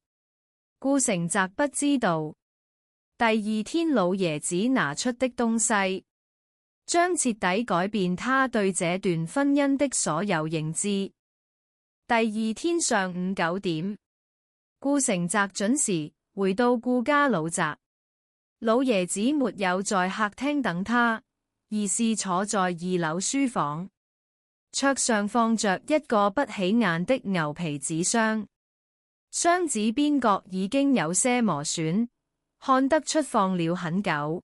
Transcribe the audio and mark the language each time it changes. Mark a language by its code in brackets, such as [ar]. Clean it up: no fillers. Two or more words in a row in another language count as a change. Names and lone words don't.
[zh] 顧成澤不知道，第二天老爺子拿出的東西，將徹底改變他對這段婚姻的所有認知。第二天上午9點，顧成澤準時回到顧家老宅，老爺子沒有在客廳等他，而是坐在2樓書房，桌上放着一個不起眼的牛皮紙箱。箱子邊角已經有些磨損，看得出放了很久。